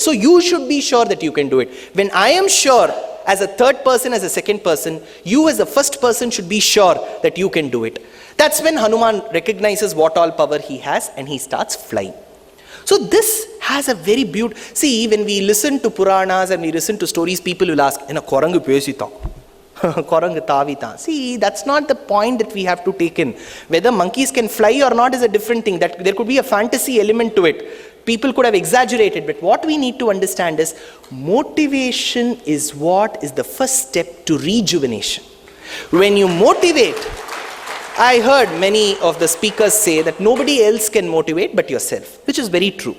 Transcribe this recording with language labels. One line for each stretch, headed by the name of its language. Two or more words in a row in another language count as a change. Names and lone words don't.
English: So you should be sure that you can do it. When I am sure, as a third person, as a second person, you as a first person should be sure that you can do it. That's when Hanuman recognizes what all power he has and he starts flying. So this has a very beautiful... See, when we listen to Puranas and we listen to stories, people will ask,
Tamil: குரங்கு பேசிச்சா. குரங்கு தாவிச்சா.
English: See, that's not the point that we have to take in. Whether monkeys can fly or not is a different thing. That there could be a fantasy element to it. People could have exaggerated, but what we need to understand is motivation is what is the first step to rejuvenation. When you motivate, I heard many of the speakers say that nobody else can motivate but yourself, which is very true.